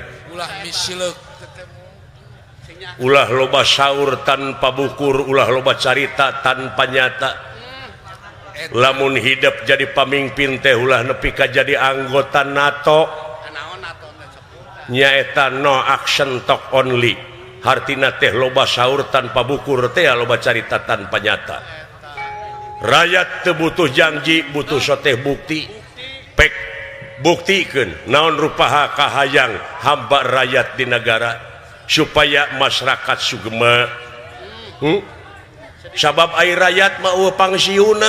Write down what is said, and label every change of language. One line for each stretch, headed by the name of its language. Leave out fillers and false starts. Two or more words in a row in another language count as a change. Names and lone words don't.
Sundanese: ulah misilek ulah loba saur tanpa bukur ulah loba carita tanpa nyata lamun hidup jadi pamimpin teh ulah nepi ka jadi anggota NATO nyaeta
English: no action talk only
Sundanese: hartina teh loba saur tanpa bukur teh loba carita tanpa nyata rakyat teu butuh janji butuh soteh bukti pek buktikeun naon rupaha kahayang hamba rakyat di negara supaya masyarakat sugema sabab ai rakyat mah pangsiuna